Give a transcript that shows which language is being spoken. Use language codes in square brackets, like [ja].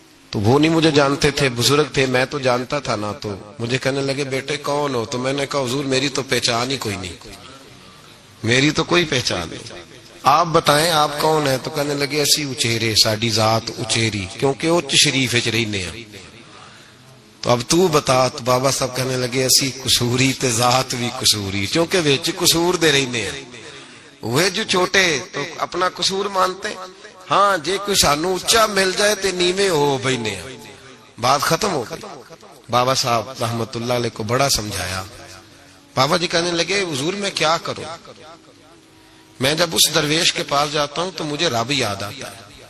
[ur] تو وہ نہیں مجھے جانتے تھے، بزرگ تھے، میں تو جانتا تھا نا، تو مجھے کہنے لگے بیٹے کون ہو؟ تو میں نے کہا حضور میری تو پہچان ہی کوئی نہیں، میری تو کوئی پہچان نہیں، آپ بتائیں آپ کون ہیں؟ تو کہنے لگے [pa] اسی اچیرے، ساڈی ذات اچیری، کیونکہ اچ شریف وچ رہنے ہیں۔ [ur] تو اب تو بتا. تو بابا صاحب کہنے لگے [pa] اسی قصوری تے ذات بھی قصوری, کیونکہ وچ قصور دے رہنے ہیں. [ur] وہ جو چھوٹے تو اپنا قصور مانتے, [pa] ہاں جے کوئی سانو اچا مل جائے تے نیویں ہو بینے ہیں, [ur] بات ختم ہو گئی. بابا صاحب رحمت اللہ علیہ کو بڑا سمجھایا. بابا جی کہنے لگے حضور میں کیا کروں, میں جب اس درویش کے پاس جاتا ہوں تو مجھے رب یاد آتا ہے.